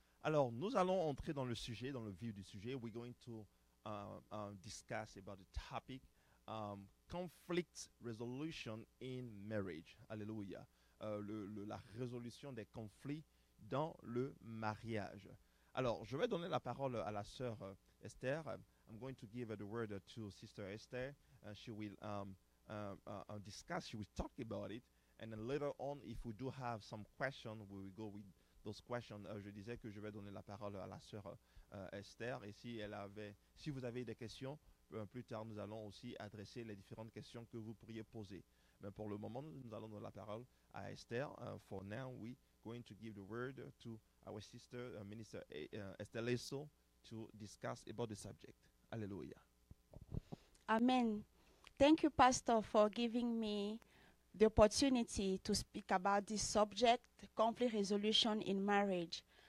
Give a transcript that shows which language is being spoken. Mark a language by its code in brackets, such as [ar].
[fr] Alors, nous allons entrer dans le sujet, dans le vif du sujet. [en] We're going to discuss about the topic conflict resolution in marriage. [fr] Alléluia. La résolution des conflits dans le mariage. Alors, je vais donner la parole à la sœur Esther. [en] I'm going to give the word to Sister Esther. She will discuss, she will talk about it. And then later on, if we do have some question, we will go those questions, [fr] je disais que je vais donner la parole à la sœur Esther. Et si vous avez des questions, plus tard, nous allons aussi adresser les différentes questions que vous pourriez poser. Mais pour le moment, nous allons donner la parole à Esther. [en] For now, we're going to give the word to our sister, Minister Esther Leso, to discuss about the subject. Hallelujah. Amen. Thank you, Pastor, for giving me the opportunity to speak about this subject, conflict resolution in marriage.